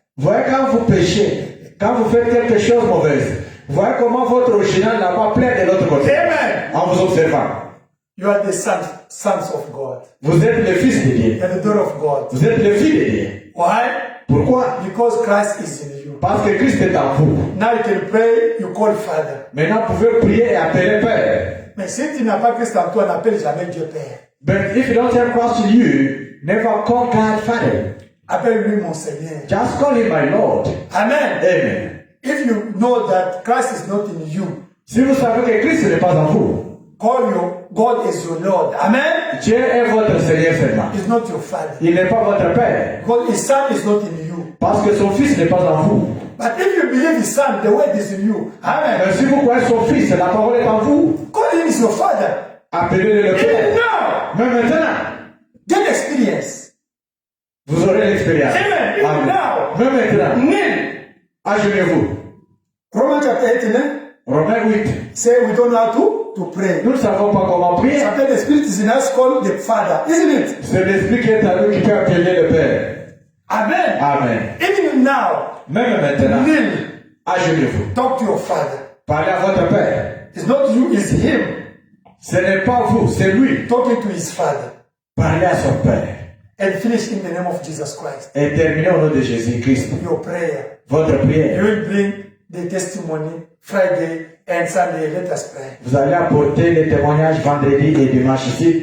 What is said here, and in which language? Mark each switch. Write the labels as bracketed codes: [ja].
[fr] Voyez quand vous péchez, quand vous faites quelque chose de mauvais, voyez comment votre original n'a pas plein de l'autre côté. Amen. En vous observant. [en] You are the sons of God. [fr] Vous êtes le fils de Dieu. [en] You are the daughter of God. [fr] Vous êtes le fils de Dieu. [en] Why? [fr] Pourquoi? [en] Because Christ is in you. [fr] Parce que Christ est en vous. [en] Now you can pray, you call Father. [fr] Maintenant, vous pouvez prier et appeler Père. Mais si tu n'as pas Christ en toi, n'appelle jamais Dieu Père. [en] But if you don't have Christ in you, never call God Father. [fr] Appelle-lui mon Seigneur. [en] Just call him my Lord. Amen. Amen. If you know that Christ is not in you, [fr] Si vous savez que Christ n'est pas en vous, [en] call your God as your Lord. Amen. [fr] Dieu est votre Seigneur seulement. [en] He's not your Father. [fr] Il n'est pas votre Père. [en] Because His Son is not in you. [fr] Parce que son Fils n'est pas en vous. [en] But if you believe His Son, the word is in you. Amen. [fr] Mais si vous croyez son Fils, la parole est en vous. [en] Call Him as your Father. [fr] Appelez-le le [en] Even [fr] Père. [en] now, [fr] Mais maintenant, [en] get experience. [fr] vous aurez l'expérience. [en] Amen. Even now, [fr] Mais maintenant, [en] kneel. [fr] agenouillez-vous. [en] Romans chapter 8, [fr] Romains 8. [en] say we don't know how to pray. [fr] Nous ne savons pas comment prier. [en] Sometimes the Spirit is in us called the Father, isn't it? [fr] C'est l'Esprit qui est à nous qui peut appeler le Père. Amen. Amen. [en] Even now, [fr] Même maintenant, [en] kneel. [fr] agenouillez-vous. [en] Talk to your Father. [fr] Parlez à votre Père. [en] It's not you, it's Him. [fr] Ce n'est pas vous, c'est lui. [en] Talking to His Father. [fr] Parlez à son Père. [en] And finish in the name of Jesus Christ. [fr] Et terminez au nom de Jésus-Christ. [en] Your prayer. [fr] Votre [en] You [fr] prière. [en] will bring the testimony Friday and Sunday. Let us pray. [fr] Vous allez apporter les témoignages vendredi et dimanche ici.